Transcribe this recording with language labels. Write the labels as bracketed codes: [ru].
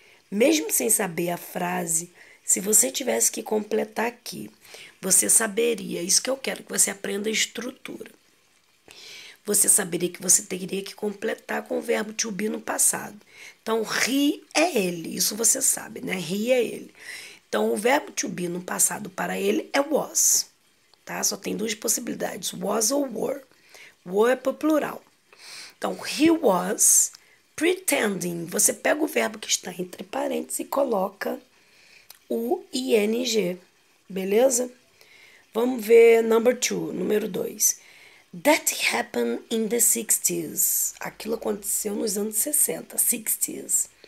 [pt] Mesmo sem saber a frase, se você tivesse que completar aqui, você saberia, isso que eu quero, que você aprenda a estrutura. Você saberia que você teria que completar com o verbo to be no passado. Então, he é ele, isso você sabe, né? He é ele. Então, o verbo to be no passado para ele é was, tá? Só tem duas possibilidades, was ou were. Were é para o plural. [en] Então, he was pretending. [pt] Você pega o verbo que está entre parênteses e coloca o ing, beleza? Vamos ver número 2. [en] That happened in the 60s. [pt] Aquilo aconteceu nos anos 60, 60s.